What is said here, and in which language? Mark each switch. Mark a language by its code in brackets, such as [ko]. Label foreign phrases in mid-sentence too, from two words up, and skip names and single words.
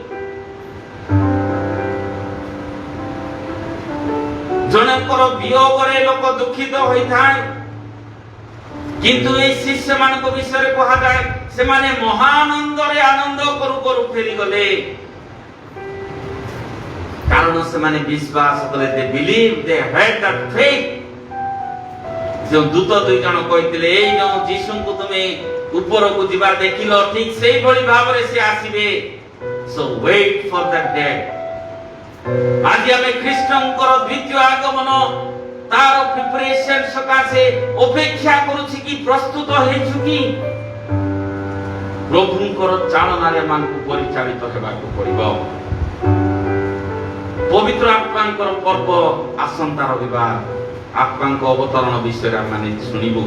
[or] ଜଣଙ୍କର ବିୟୋଗରେ ଲୋକ ଦୁଃଖିତ ହୋଇଥାଏ, କିନ୍ତୁ এই ଶିଷ୍ୟମାନଙ୍କ ବିଷୟରେ କୁହାଯାଏ ସେମାନେ ମହାନନ୍ଦରେ ଆନନ୍ଦ କରୁ ଫେରିଗଲେ। କାରଣ ସେମାନେ ବିଶ୍ୱାସ କଲେ, [en] they believe, they had that faith। [or] ଯେଉଁ ଦୂତ 2 ଜଣ କହିଥିଲେ, ଏଇ ଯେଉଁ ଯୀଶୁଙ୍କୁ ତୁମେ ଉପରକୁ ଯିବା ଦେଖିଲ, ଠିକ ସେଇଭଳି ଭାବରେ ସେ ଆସିବେ। [en] So wait for that day। [or] ଆଜି ଆମେ ଖ୍ରୀଷ୍ଟଙ୍କର ଦ୍ୱିତୀୟ ଆଗମନ ତାର ପ୍ରିପାରେସନ ସକାଶେ ଅପେକ୍ଷା କରୁଛି କି ପ୍ରସ୍ତୁତ ହେଇଛୁ କି? ପ୍ରଭୁଙ୍କର ଚାଳନାରେ ଆମକୁ ପରିଚାଳିତ ହେବାକୁ ପଡିବ। ପବିତ୍ର ଆତ୍ମାଙ୍କର ପର୍ବ ଆସନ୍ତା ରବିବାର ଆତ୍ମାଙ୍କ ଅବତରଣ ବିଷୟରେ ଆମେ ଶୁଣିବୁ।